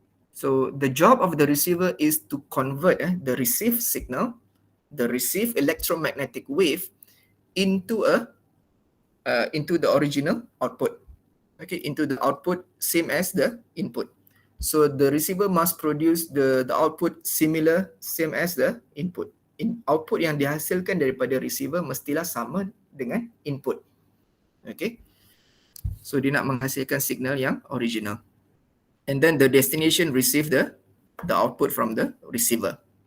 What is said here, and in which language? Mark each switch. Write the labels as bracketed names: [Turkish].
[English] So the job of the receiver is to convert the received signal, the received electromagnetic wave into the original output. Okay, into the output same as the input. So the receiver must produce the output similar, same as the input. [Malay] Output yang dihasilkan daripada receiver mestilah sama dengan input. Okay, so dia nak menghasilkan signal yang original. [English] And then the destination receive the output from the receiver.